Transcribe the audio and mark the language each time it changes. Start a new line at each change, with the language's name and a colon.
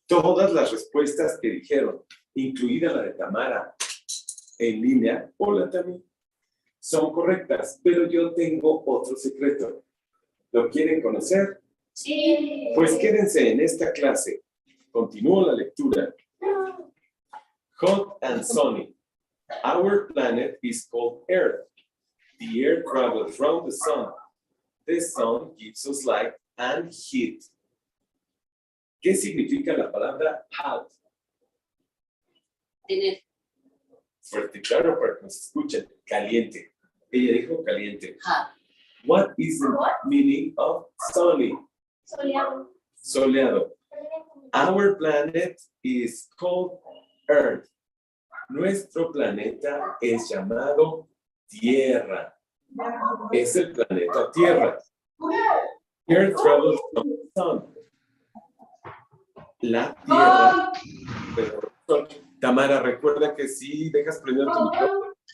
Spanish: Todas las respuestas que dijeron, incluida la de Tamara, en línea, hola Tami, son correctas, pero yo tengo otro secreto. ¿Lo quieren conocer? Sí. Pues quédense en esta clase. Continúo la lectura.
English: Hot and sunny. Our planet is called Earth. The air travels around the sun. The sun gives us light and heat.
Spanish: ¿Qué significa la palabra hot? Tener. Fuerte, claro, para que nos escuchen. Caliente. Ella dijo caliente.
English: Hot. What is the meaning of sunny?
Spanish: Soleado. Soleado.
English: Our planet is called Earth.
Spanish: Nuestro planeta es llamado Tierra. Es el planeta Tierra.
English: Earth travels from the sun.
Spanish: La Tierra Tamara, recuerda que si dejas prendido tu micrófono.